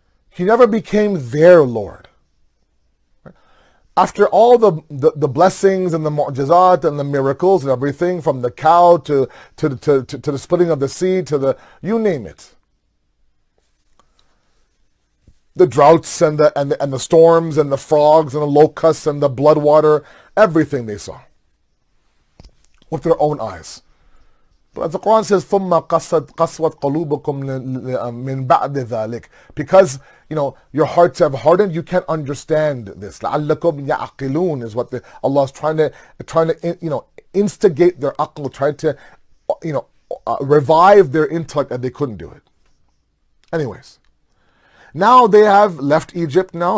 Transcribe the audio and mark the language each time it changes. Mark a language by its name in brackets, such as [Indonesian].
[English] He never became their Lord. After all the blessings and the mu'jizat and the miracles and everything, from the cow to the splitting of the sea to the, you name it. The droughts and the storms and the frogs and the locusts and the blood water, everything they saw with their own eyes. But as the Quran says, [Arabic] ثُمَّ قَسْوَتْ قَلُوبُكُمْ مِنْ بَعْدِ ذَلِكَ. [English] Because, your hearts have hardened, you can't understand this. [Arabic] لَعَلَّكُمْ يَعْقِلُونَ [English] is what Allah is trying to instigate their aql, trying to, revive their intellect, and they couldn't do it. Anyways, now they have left Egypt now.